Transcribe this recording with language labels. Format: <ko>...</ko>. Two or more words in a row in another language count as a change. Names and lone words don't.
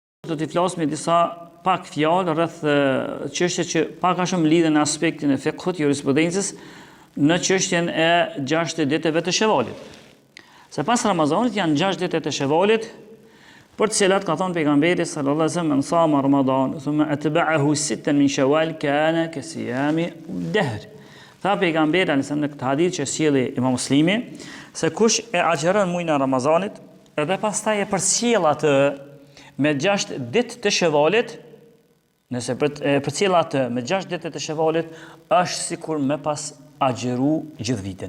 <sq>do t'i flasim disa pak fjalë rreth çështjes që pak a shumë lidhen në aspektin e fiqhut, jurisprudencës, në çështjen e 6 ditëve të Shevalit. Se pas Ramazanit janë 6 ditë të Shevalit, për të cilat ka thënë pejgamberi</sq> <ar>صلى الله عليه وسلم, "صام رمضان ثم أتبعه 6 من شوال كان كصيام الدهر."</ar> <sq>Tha pejgamberi në këtë hadith që sjelli Imam Muslimi, se kush e agjeron muajin e Ramazanit, edhe pastaj e përcjell atë me 6 ditë të Shevalit, nëse përcjell atë me 6 ditë të Shevalit, është sikur me pas agjeru gjithë vitin.</sq>